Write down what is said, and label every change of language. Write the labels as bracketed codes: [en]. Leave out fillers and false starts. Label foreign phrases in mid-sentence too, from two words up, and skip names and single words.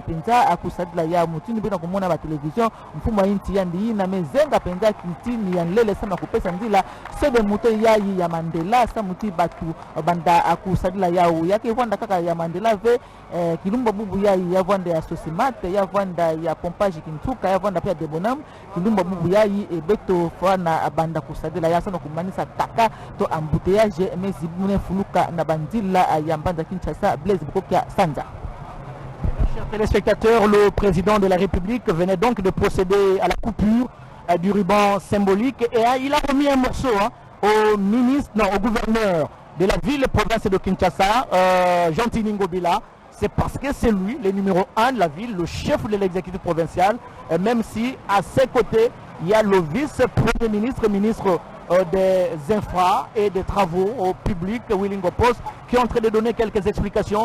[kg] penza akusadila ya mutini bina kumona ba television mfumo inti ya ndi na mezenga penza kitini ya nlele sana kupesa nzila so [fr] de mouton [kg] ya Mandela sa muti batu banda akusadila yao yake vanda kaka ya Mandela ve kilumba bubu ya vanda ya Sosimate ya vanda ya Pompage Kintuka ya vanda pia Debonam kilumba bubu ebeto fana banda kusadila ya sana kumanisa taka to embouteillage mezibune fuluka na bandila ya mbanda Kinshasa Blaise Bokokia Sanza. [fr] Chers téléspectateurs, le président de la République venait donc de procéder à la coupure du ruban symbolique et il a remis un morceau au gouverneur de la ville et province de Kinshasa, Jean Tiningo Bila. C'est parce que c'est lui, le numéro 1 de la ville, le chef de l'exécutif provincial, même si à ses côtés, il y a le vice-premier ministre, ministre des infra et des travaux au public, Willing Opos, qui est en train de donner quelques explications.